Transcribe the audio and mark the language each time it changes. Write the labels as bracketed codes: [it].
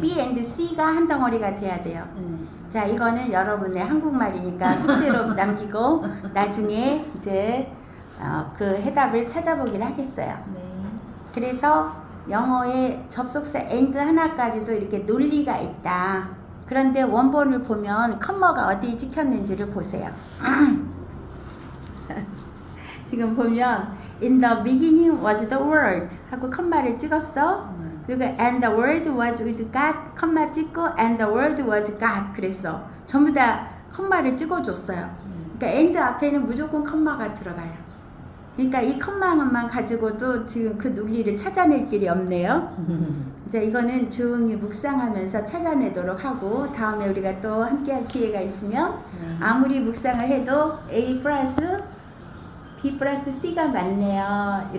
[ko] B and C가 한 덩어리가 돼야 돼요. 자, 이거는 여러분의 한국말이니까 숙제로 남기고 나중에 이제 그 해답을 찾아보긴 하겠어요. 네. 그래서 영어의 접속사 and 하나까지도 이렇게 논리가 있다. 그런데 원본을 보면 컴마가 어디에 찍혔는지를 보세요. 지금 보면 [en] in the beginning was the word [ko] 하고 컴마를 찍었어. [en] 그리고 and the word was with God [ko] 컴마 찍고 [en] and the word was God [ko] 그랬어. 전부 다 컴마를 찍어줬어요. 그러니까 and 앞에는 무조건 컴마가 들어가요. 그러니까 이 컴마만 가지고도 지금 그 논리를 찾아낼 길이 없네요. 이제 이거는 조용히 묵상하면서 찾아내도록 하고 다음에 우리가 또 함께할 기회가 있으면 아무리 묵상을 해도 A 플러스 B 플러스 C가 맞네요.